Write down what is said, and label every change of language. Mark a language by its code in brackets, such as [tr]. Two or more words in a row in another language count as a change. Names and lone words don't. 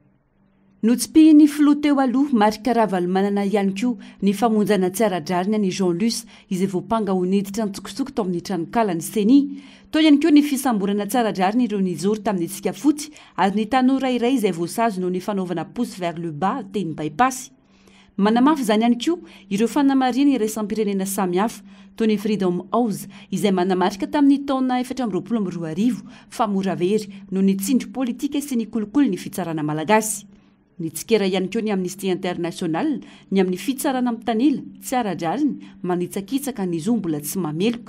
[mg] no tsy pihiny filoha teo aloha Marika Ravalomanana ihany koa ny famonjana tsy ara-drariny ny Jean Lus izay voapanga ho niditra nitsokosoko tao amin'ny tranokala ny Seni tao ihany koa ny fisamborana tsy ara-drariny ireo nijoro tamin'ny tsika fotsy ary ny tanora iray izay voasazy no ny fanaovana [fr] pouce vers le bas [mg] teny bypass manamafy izany ihany koa ireo fanamariana iraisam-pirenena samihafa toy ny Freedom House izay manamarika tamin'ny taona 2022 fa mora very no ny tsindry politika sy ny kolokolo ny fitsarana malagasy ny tsikera ihany koa ny Amnesty International ny amin'ny fitsarana amin'ny tanila tsy ara-drariny manitsakitsaka ny zo mbola tsy mameloka.